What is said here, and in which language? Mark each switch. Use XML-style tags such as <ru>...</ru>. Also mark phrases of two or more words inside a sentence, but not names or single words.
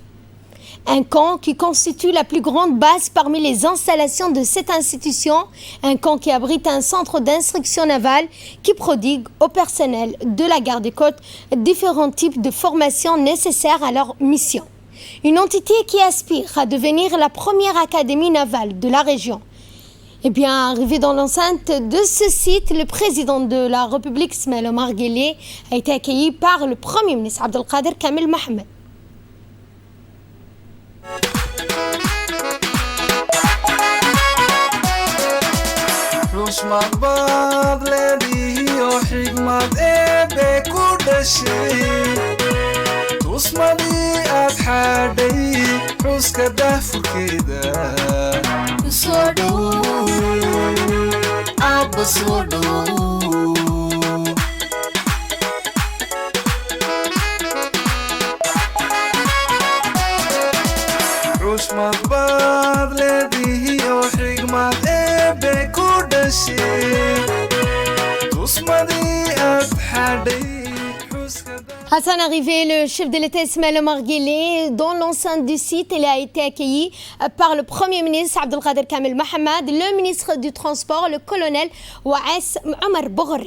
<fr>Un camp qui constitue la plus grande base parmi les installations de cette institution, un camp qui abrite un centre d'instruction navale qui prodigue au personnel de la garde-côte différents types de formations nécessaires à leur mission. Une entité qui aspire à devenir la première académie navale de la région. Eh bien, arrivé dans l'enceinte de ce site, le président de la République Ismaël Omar Guelleh a été accueilli par le Premier ministre Abdelkader Kamel Mohamed.</fr> <so>xushmad baad leedihiyo xigmad eebbe ku dhashay tusmadii aad xaadhay xuska daahfurkeeda soo dhow abba soo dhow xushmad baad leedihiyo xigmad eebbe ku</so> <fr>À son arrivée, le chef de l'État Ismaël Omar Guelleh, dans l'enceinte du site, il a été accueilli par le Premier ministre Abdelkader Kamel Mohamed, le ministre du Transport, le colonel Waes Omar Boghri.</fr>